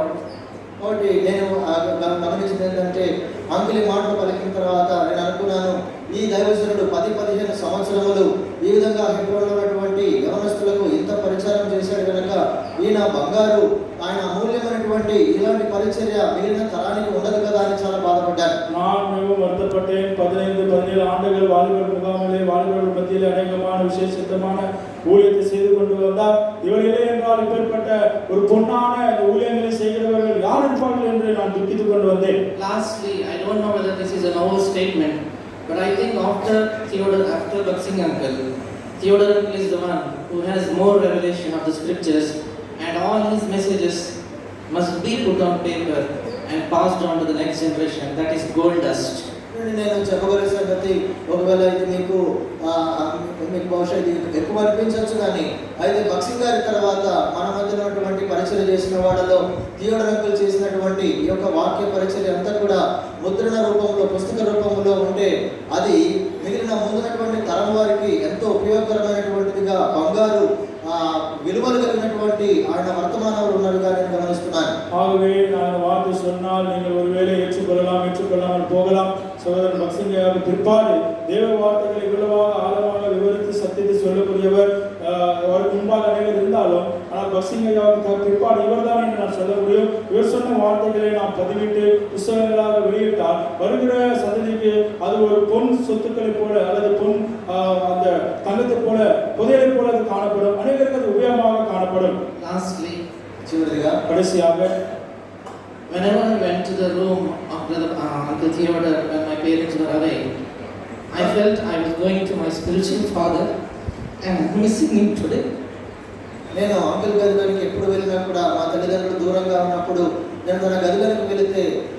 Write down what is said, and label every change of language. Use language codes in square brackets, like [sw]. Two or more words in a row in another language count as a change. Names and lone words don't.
[te] కాబట్టి నేను గమనించింది ఏంటంటే, అంకుల్ ఈ మాటలు పలికిన తర్వాత నేను అనుకున్నాను, ఈ దైవజనుడు 10-15 సంవత్సరములు ఈ విధంగా హెబ్రోన్లో ఉన్నటువంటి యవనస్తులకు ఇంత పరిచయం చేశాడు కనుక ఈయన బంగారు, ఆయన అమూల్యమైనటువంటి ఇలాంటి పరిచర్య మిగిలిన తరానికి ఉండదు కదా అని చాలా బాధపడ్డాను. [ta] நான் மிகவும் வருத்தப்பட்டேன். 15-17 ஆண்டுகள் வாலிபர் முகாமிலே வாலிபர்கள் மத்தியிலே அநேகமான விசேஷமான ஊழியத்தை செய்து கொண்டு வந்தார். இவர் இல்லை என்றால் இப்பேற்பட்ட ஒரு பொன்னான இந்த ஊழியங்களை செய்கிறவர்கள் யார் இருப்பார்கள் என்று நான் துக்கித்துக் கொண்டு வந்தேன். [en] Lastly, I don't know whether this is an overstatement, but I think after Baksing uncle, Theodore uncle is the one who has more revelation of the scriptures, and all his messages must be put on paper and passed on to the next generation. That is gold dust. [te] నేను చెప్పగల సంగతి, ఒకవేళ ఇది మీకు బహుశా ఇది ఎక్కువ అనిపించవచ్చు, కానీ అయితే బక్సింగ్ గారి తర్వాత మన మధ్య ఉన్నటువంటి పరిచయం చేసిన వాళ్ళలో థియోడర్ అంకుల్ చేసినటువంటి ఈ యొక్క వాక్య పరిచయం అంతా కూడా ముద్రణ రూపంలో, పుస్తక రూపంలో ఉంటే అది మిగిలిన ముందున్నటువంటి తరం వారికి ఎంతో ఉపయోగకరమైనటువంటిదిగా, బంగారు విలువలు కలిగినటువంటి ఆయన వర్తమానాలు ఉన్నట్టుగా నేను గమనిస్తున్నాను. [ta] ஆகவே நான் வார்த்தை சொன்னால் நீங்கள் ஒருவேளை ஏற்றுக்கொள்ளாமல் போகலாம். சகோதரன் பக்சிங்கையாவுக்கு பிற்பாடு தேவ வார்த்தைகளை இவ்வளவாக ஆழமாக விவரித்து சத்தியத்தை சொல்லக்கூடியவர் அவருக்கு முன்பாக அநேகர் இருந்தாலும், ஆனால் பக்சிங்கையாவுக்கு பிற்பாடு இவர்தான் என்று நான் சொல்ல முடியும். இவர் சொன்ன வார்த்தைகளை நாம் பதிவிட்டு புத்தகங்களாக வெளியிட்டால் வருகிற சந்ததிக்கு அது ஒரு பொன் சொத்துக்களை போல அல்லது பொன் அந்த தங்கத்தை போல, புதையலை போல அது காணப்படும். அநேகருக்கு அது உபயோகமாக காணப்படும். [en] Lastly, [ta] கடைசியாக, [en] whenever I went to the room of Uncle Theodore when my parents were away, I felt I was going to my spiritual father and missing him today. [te] నేను అంకుల్ గదిలోకి ఎప్పుడు వెళ్ళినా కూడా మా తల్లిదండ్రులు దూరంగా ఉన్నప్పుడు నేను తన గదిలోకి వెళితే